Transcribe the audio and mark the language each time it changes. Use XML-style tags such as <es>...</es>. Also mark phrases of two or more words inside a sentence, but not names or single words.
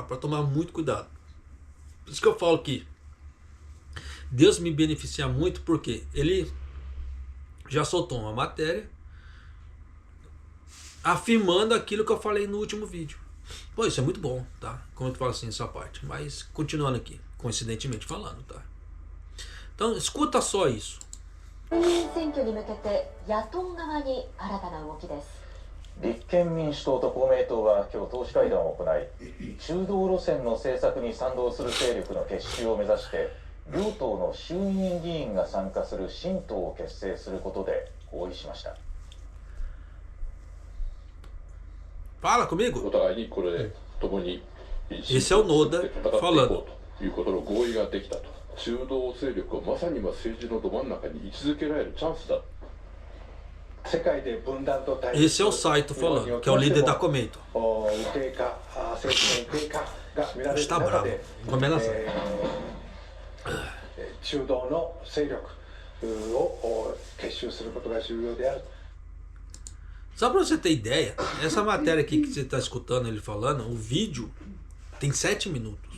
<pt>Para tomar muito cuidado. Por isso que eu falo que Deus me beneficia muito, porque Ele já soltou uma matéria afirmando aquilo que eu falei no último vídeo. Pô, isso é muito bom, tá? Como eu falo assim, essa parte. Mas continuando aqui, coincidentemente falando, tá? Então, escuta só isso.</pt> <ja>立憲民主党と公明党は今日党首会談を行い、中道路線の政策に賛同する勢力の結集を目指して、両党の衆議院議員が参加する新党を結成することで合意しました。</ja> <pt>Fala comigo.</pt> <ja>お互いにこれで共に</ja> <pt>Esse é o Noda falando.</pt> <ja>ということの合意ができたと。中道勢力をまさに政治のど真ん中に位置づけられるチャンスだ。</ja> <pt>Esse é o Saito falando, que é o líder da Komeito. Está bravo. Combinação. Só para você ter ideia, essa matéria aqui que você está escutando ele falando, o vídeo tem 7 minutos.</pt>